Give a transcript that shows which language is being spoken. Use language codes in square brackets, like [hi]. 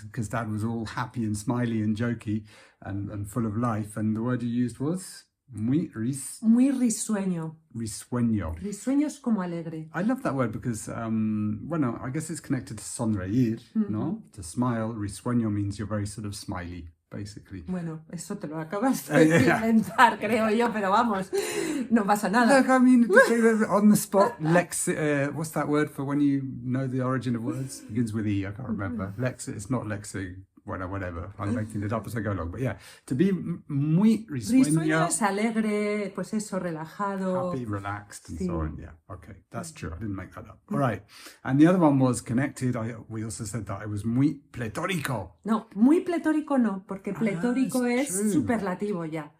[en] Because Dad was all happy and smiley and jokey and full of life. And the word you used was? Muy [es] risueño. Risueño. Risueño es como alegre. [en] I love that word because, bueno, I guess it's connected to [es] sonreír, ¿no? [en] To smile. Risueño means you're very sort of smiley, basically. [es] Bueno, eso te lo acabas de inventar, creo yo, pero vamos, no pasa nada. [en] Look, I mean, on the spot, what's that word for when you know the origin of words? It begins with E, I can't remember. It's not lexi. [es] Bueno, [en] whatever. I'm making it up as I go along. But yeah, to be muy risueño. [es] Risueño es alegre, pues eso, relajado. [en] Happy, relaxed, and so on. Yeah, okay. That's true. I didn't make that up. All right. And the other one was connected. We also said that I was muy pletórico. [es] No, muy pletórico no, porque pletórico es superlativo ya.